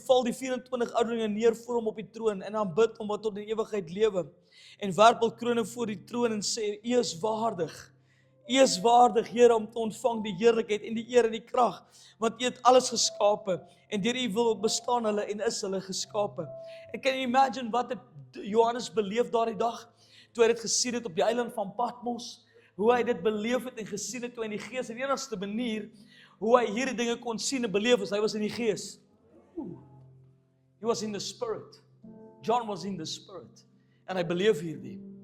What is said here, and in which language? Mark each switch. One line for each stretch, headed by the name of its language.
Afrikaans: Val die 24 ouderlinge neer voor hom op die troon en aanbid hom wat tot in ewigheid lewe. En werp hul krone voor die troon en sê, U is waardig. U is waardig, Here, om te ontvang die heerlikheid en die eer en die krag, want U het alles geskape, en deur U wil bestaan hulle en is hulle geskape. En
English: can you imagine
Afrikaans: wat het Johannes beleef daardie dag, toe hy dit gesien het op die eiland van Patmos, hoe hy dit beleef het en gesien het, toe hy in die gees, en die enigste manier, hoe hy hierdie dinge kon sien en beleef, is hy was in die gees.
English: He was in the spirit. John was in the spirit.
Afrikaans: En hy beleef hierdie.